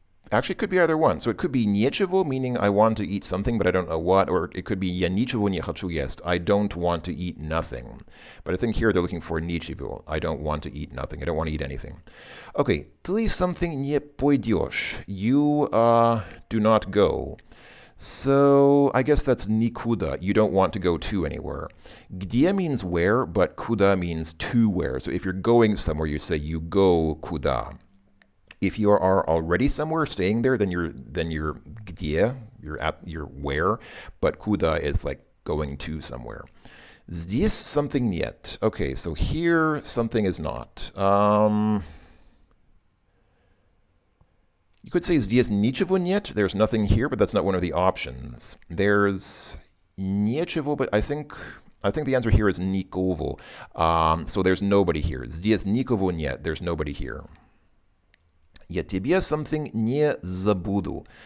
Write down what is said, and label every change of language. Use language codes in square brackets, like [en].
[en] Actually, it could be either one. So it could be нечего, meaning I want to eat something, but I don't know what, or it could be [ru] я ничего не хочу есть. [en] I don't want to eat nothing. But I think here they're looking for ничего. I don't want to eat nothing. I don't want to eat anything. [ru] Okay, ты [en] something [ru] не пойдешь. [en] You do not go. So I guess that's никуда. You don't want to go to anywhere. Где means where, but куда means to where. So if you're going somewhere, you say you go куда. If you are already somewhere staying there, then you're где, you're where, but куда is like going to somewhere. [ru] Здесь [en] something [ru] нет. [en] Okay, so here something is not. You could say [ru] здесь ничего нет. [en] There's nothing here, but that's not one of the options. There's ничего, but I think the answer here is никого. So there's nobody here. [ru] Здесь никого нет. [en] There's nobody here. [ru] Я тебе [en] something [ru] не забуду.